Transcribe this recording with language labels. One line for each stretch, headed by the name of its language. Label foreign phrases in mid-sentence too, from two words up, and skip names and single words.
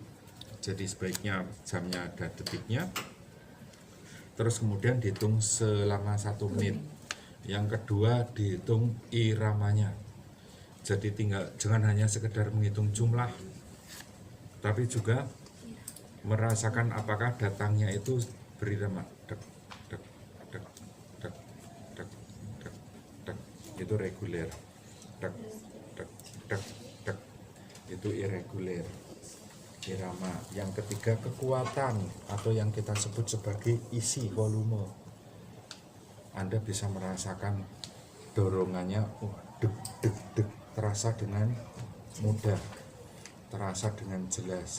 Indonesian: Jadi sebaiknya jamnya ada detiknya. Terus kemudian dihitung selama 1 menit. Yang kedua dihitung iramanya. Jadi jangan hanya sekedar menghitung jumlah, tapi juga merasakan apakah datangnya itu berirama. Dek, dek, dek, dek, dek, dek, dek. Itu reguler. Dek, dek, dek, dek. Itu irreguler. Irama. Yang ketiga kekuatan atau yang kita sebut sebagai isi volume. Anda bisa merasakan dorongannya deg deg deg, terasa dengan mudah, terasa dengan jelas.